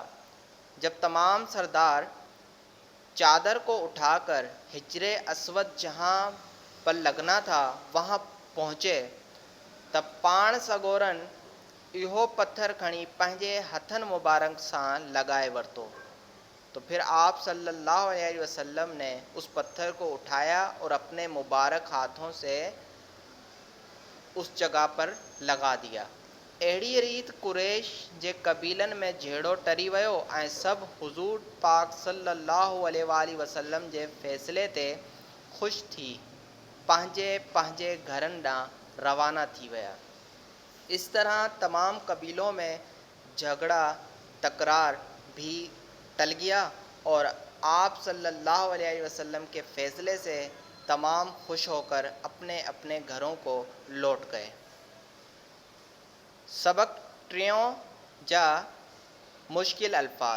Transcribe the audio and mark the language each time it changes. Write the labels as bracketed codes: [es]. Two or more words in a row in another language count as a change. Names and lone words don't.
[ur] جب تمام سردار چادر کو اٹھا کر حجر اسود جہاں پر لگنا تھا وہاں پہنچے، تب [sd] पाण सगोरन इहो पत्थर खणी पंहिंजे हथन मुबारक सां लगाए वरतो। [ur] تو پھر آپ صلی اللہ علیہ وسلم نے اس پتھر کو اٹھایا اور اپنے مبارک ہاتھوں سے اس جگہ پر لگا دیا. [sd] अहिड़ी रीत कुरैश जे कबीलन में झेड़ो टरी वियो ऐं सभु हुज़ूर पाक सल्लल्लाहु अलैहि वसल्लम जे फ़ैसिले ते ख़ुशि थी पंहिंजे पंहिंजे घरनि ॾांहुं रवाना थी विया। [ur] اس طرح تمام قبیلوں میں جھگڑا تکرار بھی ٹل گیا اور آپ صلی اللہ علیہ وسلم کے فیصلے سے تمام خوش ہو کر اپنے اپنے گھروں کو لوٹ گئے. [sd] सबक टियों जा मुश्किल अल्फाज।